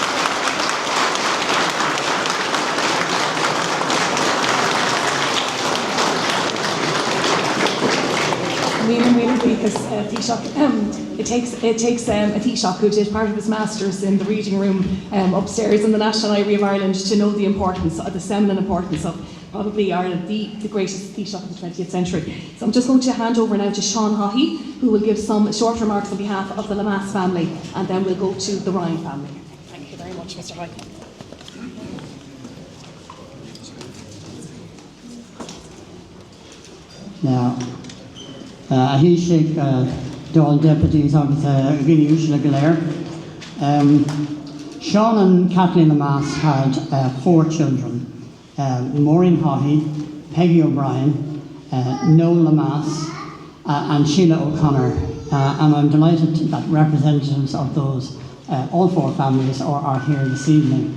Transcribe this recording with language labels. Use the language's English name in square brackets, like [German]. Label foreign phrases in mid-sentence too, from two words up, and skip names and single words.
[English] Because Taoiseach, it takes a Taoiseach who did part of his masters in the reading room upstairs in the National Library of Ireland to know the importance, the seminal importance of probably Ireland, the greatest Taoiseach of the 20th century. So I'm just going to hand over now to Seán Haughey, who will give some short remarks on behalf of the Lemass family, and then we'll go to the Ryan family. Thank you very much, Mr. Haughey. Now, Taoiseach Dáil deputies [Irish] agus Gini le Claire. [English] Seán and Kathleen Lemass had 4 children: Maureen Haughey, Peggy O'Brien, Noel Lemass, and Sheila O'Connor. And I'm delighted that representatives of those all 4 families are here this evening.